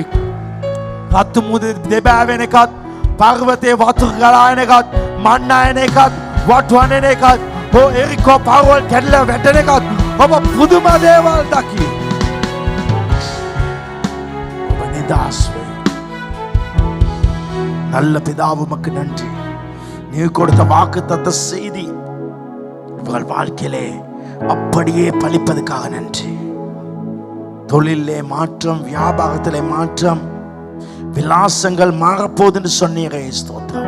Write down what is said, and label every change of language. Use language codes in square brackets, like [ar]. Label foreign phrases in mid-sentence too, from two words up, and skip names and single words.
[si] රතු මුහුදේ දෙබෑවෙන එකත් පර්වතයේ වතුර ගලායන එකත් මන්නායන එකත් වටවන එකත් එරිකෝ පාවල් කැඩලා වැටෙන එකත් ඔබ පුදුම දේවල් දකි. ඔබ නිදාස් වෙයි. [ta] நல்ல பிதாவு உமக்கு நன்றி. நீ கொடுத்த வாக்கு தத்த செய்தி உங்கள் வாழ்க்கையிலே அப்படியே பலிப்பதற்காக நன்றி. தொழிலே மாற்றம், வியாபாரத்திலே மாற்றம், விலாசங்கள் மாறப்போகுது என்று சொன்னீரே ஸ்தோத்திரம்.